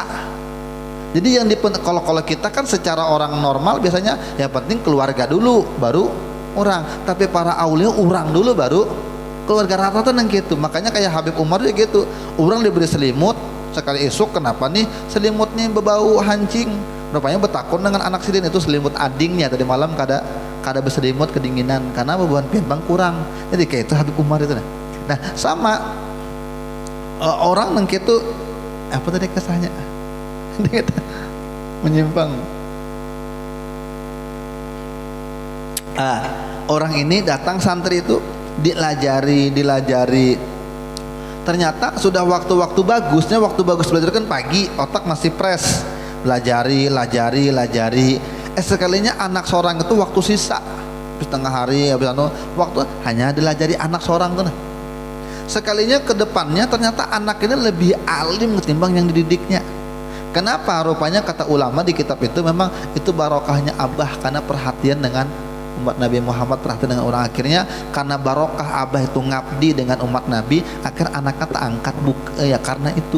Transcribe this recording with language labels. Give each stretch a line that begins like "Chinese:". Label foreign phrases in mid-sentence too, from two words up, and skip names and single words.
Banjar: Jadi yang kalau kita kan secara orang normal biasanya yang penting keluarga dulu baru orang, tapi para aulia orang dulu baru keluarga, rata-rata nang gitu. Makanya kayak Habib Umar juga gitu, orang diberi selimut sekali esok, kenapa nih selimutnya berbau hancing, rupanya betakun dengan anak sidin itu selimut adingnya tadi malam kada berselimut kedinginan karena beban piambang kurang. Jadi kayak itu Habib Umar itu nah sama orang nang gitu apa tadi kesannya menyimpang. Orang ini datang santri itu dilajari, ternyata sudah waktu bagusnya, waktu bagus belajar kan pagi, otak masih fresh, lajari. Sekalinya anak seorang itu waktu sisa setengah hari habis waktu hanya dilajari anak seorang tuh.
Indonesian: Sekalinya ke depannya ternyata anak ini lebih alim ketimbang yang dididiknya. Kenapa? Rupanya kata ulama di kitab itu memang itu barokahnya abah karena perhatian dengan umat Nabi Muhammad, perhatian dengan orang. Akhirnya karena barokah abah itu ngabdi dengan umat Nabi, akhir anaknya terangkat ya karena itu.